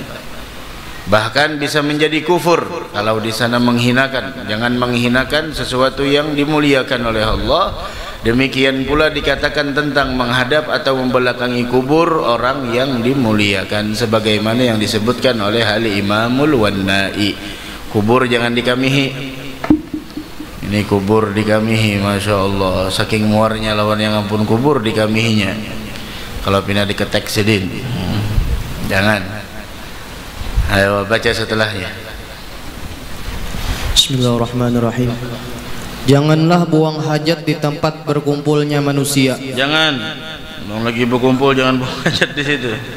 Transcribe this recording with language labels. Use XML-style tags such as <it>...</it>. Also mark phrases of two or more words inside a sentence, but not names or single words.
<id>Bahkan bisa menjadi kufur kalau di sana menghinakan. Jangan menghinakan sesuatu yang dimuliakan oleh Allah. Demikian pula dikatakan tentang menghadap atau membelakangi kubur orang yang dimuliakan, sebagaimana yang disebutkan oleh Al-Imamul Wannai.</id> <bjn>Kubur jangan dikamihi. Ini kubur dikamihi,</bjn> <ar>Masya Allah.</ar> <bjn>Saking muarnya lawan yang ampun kubur dikamihinya. Kalau pindah diketek sedin,</bjn> <id>jangan. Ayo baca setelahnya. Bismillahirrahmanirrahim. Janganlah buang hajat di tempat berkumpulnya manusia. Jangan. Mau lagi berkumpul jangan buang hajat di situ.</id>